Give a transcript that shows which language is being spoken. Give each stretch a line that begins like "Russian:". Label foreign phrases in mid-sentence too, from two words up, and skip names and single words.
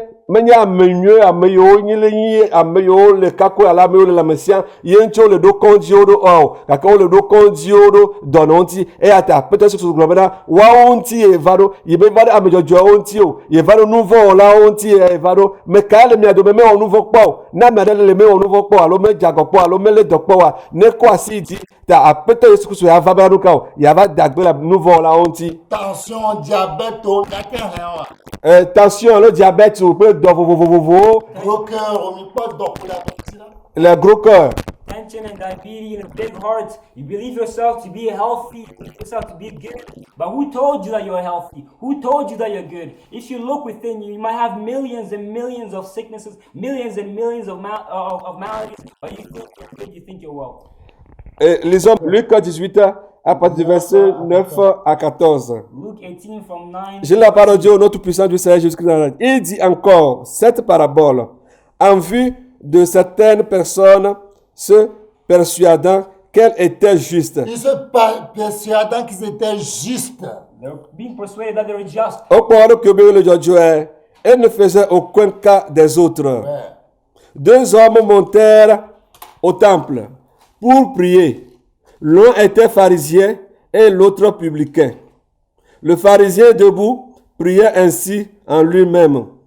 Ewe: menye ame nyuie ame yiwo nyi le nyi ame yiwo le kako alo ame yiwo le lãmesĩa ye ŋuti wole ɖo kɔŋdziwo ɖo o gake wole ɖo kɔŋdziwo ɖo dɔnɔ ŋuti eya ta aƒetɔ Yesu Kristo gblɔ bena woawo ŋuti ye va ɖo yebe va ɖo ame dzɔdzɔewo ŋuti o ye va ɖo nu vɔ̃ wɔlawo ŋuti ye va ɖo me kae le mia dome mewɔ nu vɔ̃ kpɔ o ne ame aɖe le mewɔ nu vɔ̃ kpɔ alo medze agɔ kpɔ alo melé dɔ kpɔ oa nekɔ asi yi dzi ta aƒetɔ Yesu Kristo ya va bena nu ka o yava da gbe le nu vɔ̃ wɔlawo ŋuti.
French: Tension, diabète,
Ewe: o gake hɛn wa. Tension alo diabète kple dɔ vovovovowo
French: Gros cœur,
Ewe: omi kpɔ dɔ kple atɔtsi la.
French: le gros cœur.
English: Tension and diabetes and a big heart. You believe yourself to be healthy, you believe yourself to be good. But who told you that you're healthy? Who told you that you're good? If you look within you, you might have millions and millions of sicknesses, millions and millions of maladies, but you think you're good, you think you're well.
French: Lisons Luc 18 à partir du verset 9 à 14.
English: Luke 18 from 9.
French: J'ai la parole de Dieu, notre puissant Dieu Seigneur Jésus-Christ. Il dit encore cette parabole en vue de certaines personnes se persuadant qu'elles étaient justes. Ils se persuadant qu'ils étaient justes.
English: They're being persuaded that they're just.
French: Au point que le Josué, elles ne faisaient aucun cas des autres. Ouais. Deux hommes montèrent au temple pour prier. L'un était pharisien et l'autre publicain. Le pharisien debout priait ainsi en lui-même.